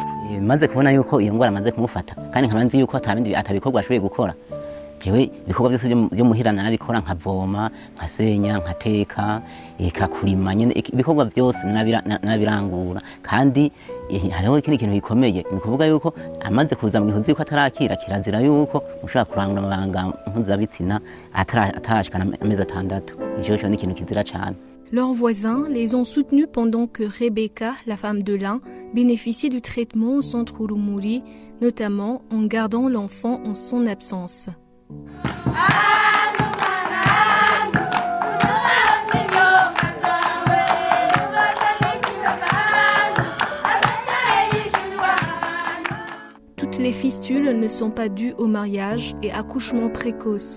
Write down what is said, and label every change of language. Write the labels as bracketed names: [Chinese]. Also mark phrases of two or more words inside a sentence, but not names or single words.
[Rundi] maze kubona yuko iyo ngwara maze kumufata kandi nkabanzi yuko atabindi atabikorwa ashoboye gukora jewe ibikorwa byose byo muhirana nabikora nkavoma nkasenya nkateka ekakurima nyene ibikorwa byose nabirangura kandi hariho ikindi kintu gikomeye ni kuvuga yuko amaze kuza mu gihuzi ko atarakira kirazira yuko mushaka kurangura amabanga mpuzabitsina atarashikana amezi 6 icyo ni ikintu kizira cyane. [French] Leurs voisins les ont soutenus pendant que Rebecca, la femme de Lin, bénéficiait du traitement au centre Urumuri, notamment en gardant l'enfant en son absence. Toutes les fistules ne sont pas dues au mariage et accouchement précoce.